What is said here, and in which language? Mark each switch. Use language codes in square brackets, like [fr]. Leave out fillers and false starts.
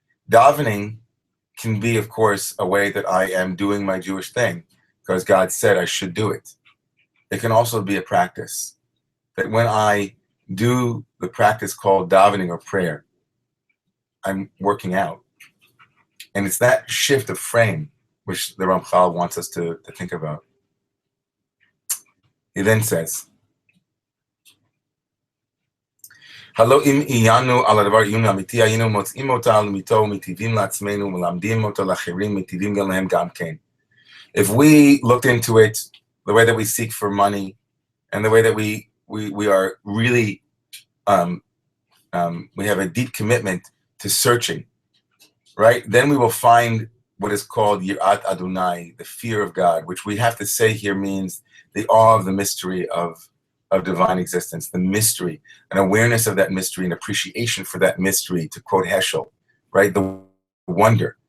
[en] Davening can be, of course, a way that I am doing my Jewish thing because God said I should do it. It can also be a practice that when I do the practice called davening or prayer, I'm working out. And it's that shift of frame which the Ramchal wants us to think about. He then says, [he] הלא אם עיינו על הדבר עיון אמיתי, היינו מוצאים אותה למיתו ומטיבים לעצמנו ומלמדים אותו לאחרים, מטיבים גם להם גם כן. [en] If we looked into it, the way that we seek for money, and the way that we are really, we have a deep commitment to searching, right? Then we will find what is called Yirat Adonai, the fear of God, which we have to say here means the awe of the mystery of divine existence, the mystery, an awareness of that mystery, an appreciation for that mystery, to quote Heschel, right? The wonder.